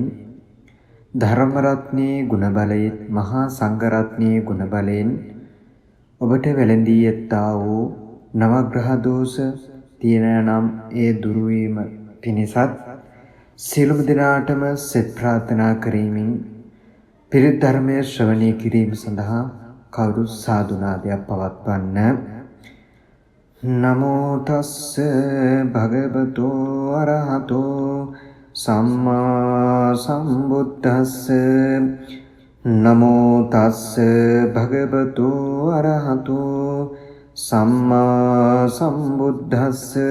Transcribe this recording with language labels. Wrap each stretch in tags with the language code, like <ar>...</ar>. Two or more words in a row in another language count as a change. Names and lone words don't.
<si>ධර්ම රත්නයේ ගුණ බලයෙන් මහා සංඝ රත්නයේ ගුණ බලයෙන් ඔබට වැළඳී යත්තා වූ නවග්‍රහ දෝෂ තියෙන නම් ඒ දුරු වීම පිණිසත් සියලුම දෙනාටම සෙත් ප්‍රාර්ථනා කරමින් පිරිත් ධර්මයේ ශ්‍රවණය කිරීම සඳහා කවුරු සාදුනාදයක් පවත්වන්න.</si> <pi>නමෝ තස්ස භගවතු අරහතෝ සම්මා සම්බුද්දස්ස. නමෝ තස්ස භගවතු අරහතෝ සම්මා සම්බුද්දස්ස.</pi>